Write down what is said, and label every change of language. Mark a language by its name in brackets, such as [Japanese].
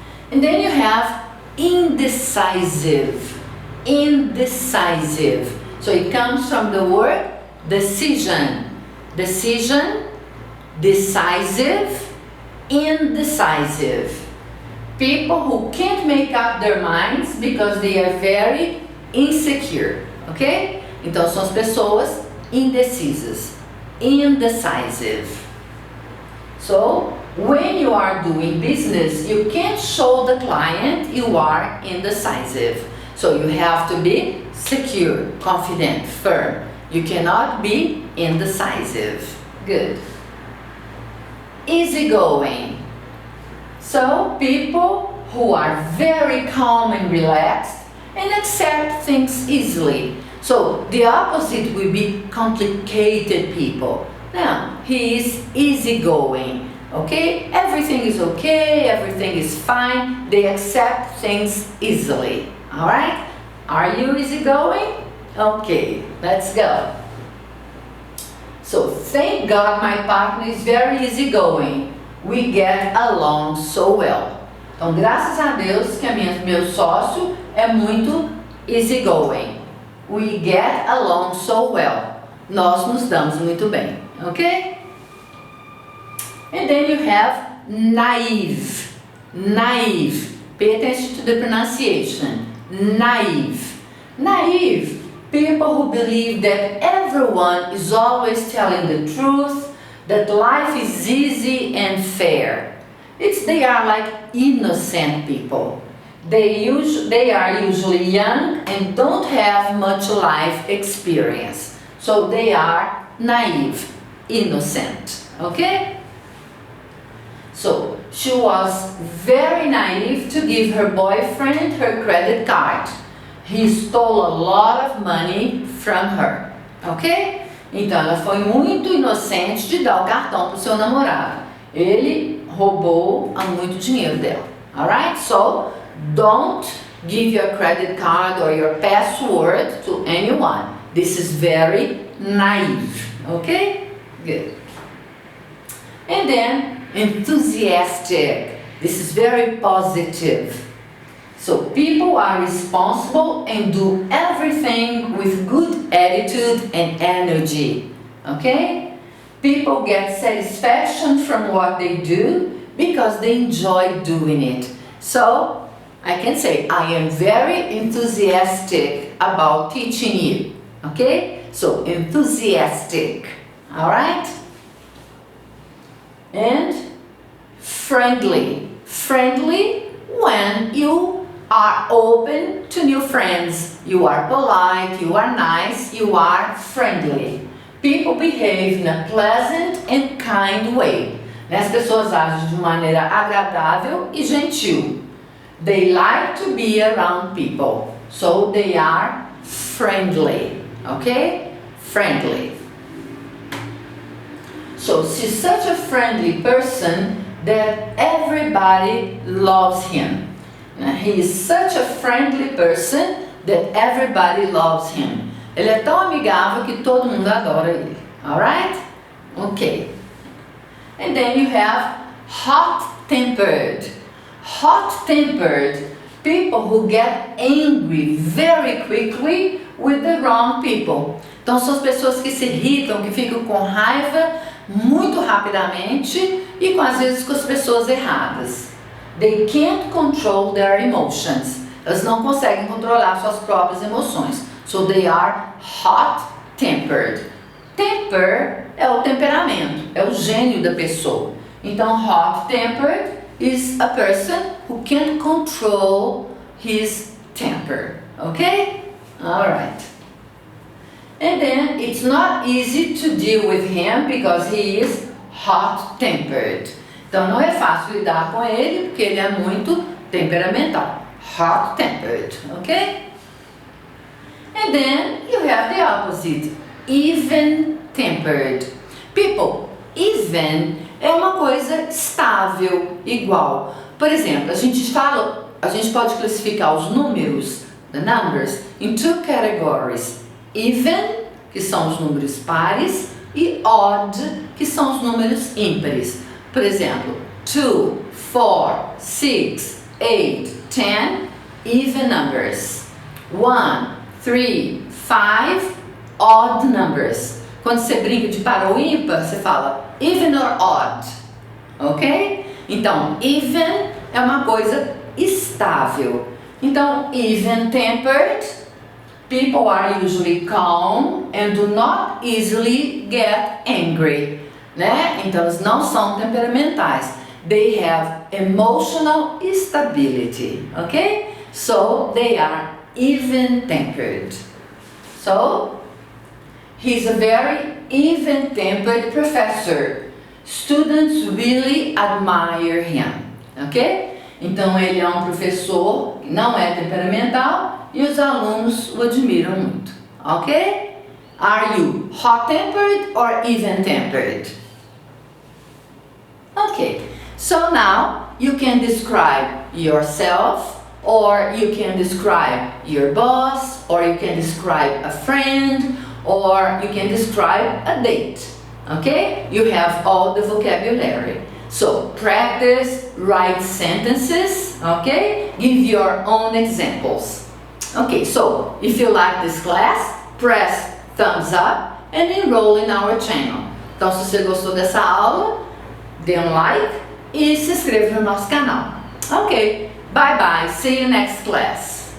[English] And then you have indecisive. Indecisive. So it comes from the word decision. Decision, decisive, indecisive. People who can't make up their minds because they are very insecure. Ok? [Portuguese] Então são as pessoas indecisas. [English] Indecisive. So, when you are doing business, you can't show the client you are indecisive. So you have to be secure, confident, firm. You cannot be indecisive. Good. Easygoing. So people who are very calm and relaxed and accept things easily. So the opposite will be complicated people. Now, he is easygoing, okay? Everything is okay, everything is fine. They accept things easily, all right? Are you easygoing? Okay, let's go. So, thank God my partner is very easygoing. We get along so well. [Portuguese] Então, graças a Deus que meu sócio é muito easygoing. [English] We get along so well. [Portuguese] Nós nos damos muito bem. [English] Okay? And then you have naive. Naive. Pay attention to the pronunciation. Naive. Naive. People who believe that everyone is always telling the truth, that life is easy and fair. They are like innocent people. They are usually young and don't have much life experience. So they are naive. Innocent, okay? So, she was very naive to give her boyfriend her credit card. He stole a lot of money from her, ok? [Portuguese] Então, ela foi muito inocente de dar o cartão para o seu namorado. Ele roubou muito dinheiro dela, alright? [English] So, don't give your credit card or your password to anyone. This is very naive, okay? Good. And then enthusiastic. This is very positive. So people are responsible and do everything with good attitude and energy. Okay? People get satisfaction from what they do because they enjoy doing it. So I can say I am very enthusiastic about teaching you. Okay? So enthusiastic. Alright? And friendly. Friendly when you are open to new friends. You are polite, you are nice, you are friendly. People behave in a pleasant and kind way. [Portuguese] As pessoas agem de maneira agradável e gentil. [English] They like to be around people. So they are friendly. Okay? Friendly. So she's such a friendly person that everybody loves him. He is such a friendly person that everybody loves him. [Portuguese] Ele é tão amigável que todo mundo adora ele. [English] Alright? Okay. And then you have hot-tempered. Hot-tempered. People who get angry very quickly with the wrong people. [Portuguese] Então são as pessoas que se irritam, que ficam com raiva muito rapidamente e às vezes com as pessoas erradas. [English] They can't control their emotions. [Portuguese] Elas não conseguem controlar suas próprias emoções. [English] So they are hot-tempered. [Portuguese] Temper é o temperamento, é o gênio da pessoa. [English] Então hot-tempered is a person who can't control his temper. Okay? Alright. And then it's not easy to deal with him because he is hot-tempered. [Portuguese] Então não é fácil lidar com ele porque ele é muito temperamental. [English] Hot-tempered, okay? And then you have the opposite, even-tempered. [Portuguese] People, even é uma coisa estável, igual. Por exemplo, a gente pode classificar os números, [English] the numbers, [Portuguese] in two categories. Even, que são os números pares, e odd, que são os números ímpares. Por exemplo, 2, 4, 6, 8, 10, [English] even numbers. 1, 3, 5, odd numbers. [Portuguese] Quando você brinca de par ou ímpar, você fala [English] even or odd, [Portuguese] ok? Então, even é uma coisa estável. [English] Então, even-tempered, people are usually calm and do not easily get angry, né? [Portuguese] Então, eles não são temperamentais. [English] They have emotional stability, ok? So, they are even-tempered. So, he's a very even-tempered professor. Students really admire him, ok? [Portuguese] Então ele é um professor que não é temperamental e os alunos o admiram muito, ok? [English] Are you hot-tempered or even-tempered? Okay, so now you can describe yourself, or you can describe your boss, or you can describe a friend, or you can describe a date. Okay? You have all the vocabulary. So practice, write sentences, okay? Give your own examples. Okay, so if you like this class, press thumbs up and enroll in our channel. [Portuguese] Então, se você gostou dessa aula, dê um like e se inscreva no nosso canal. [English] Ok, bye bye, see you next class.